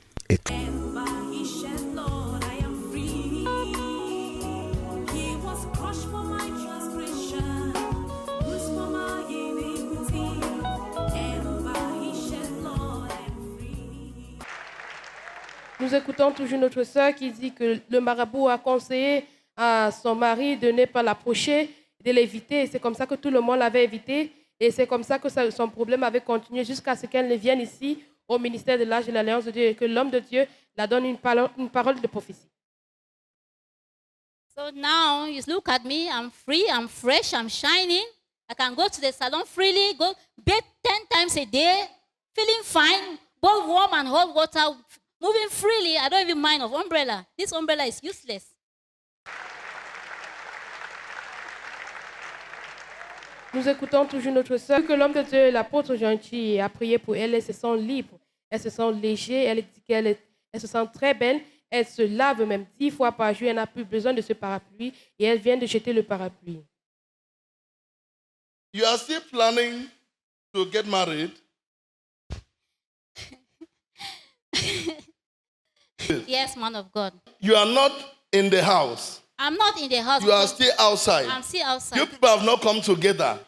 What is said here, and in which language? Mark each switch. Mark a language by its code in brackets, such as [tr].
[en] And by his shed, Lord, I am free. He was crushed for my transgression, bruised for my iniquity. And by his shed, Lord, I am free. [fr] Nous écoutons toujours notre sœur qui dit que le marabout a conseillé à son mari de ne pas l'approcher, de l'éviter. Et c'est comme ça que tout le monde l'avait évité. Et c'est comme ça que son problème avait continué jusqu'à ce qu'elle ne vienne ici au ministère de l'Âge et de l'Alliance de Dieu et que l'homme de Dieu la donne une parole de prophétie. [en] So now you look at me. I'm free. I'm fresh. I'm shining. I can go to the salon freely. Go bathe 10 times a day. Feeling fine. Both warm and hot water. Moving freely. I don't even mind of umbrella. This umbrella is useless. [fr] Nous écoutons toujours notre sœur que l'homme de Dieu, l'apôtre Jean-Chi, a prié pour elle. Elles se sent libres, elles se sent légères, elle dit qu'elle se sent très belle. Elle se lave même 10 fois par jour. Elle n'a plus besoin de ce parapluie et elle vient de jeter le parapluie. [en] You are still planning to get married. Yes, man of God. You are not in the house. I'm not in the house. You are still outside. I'm still outside. You people have not come together.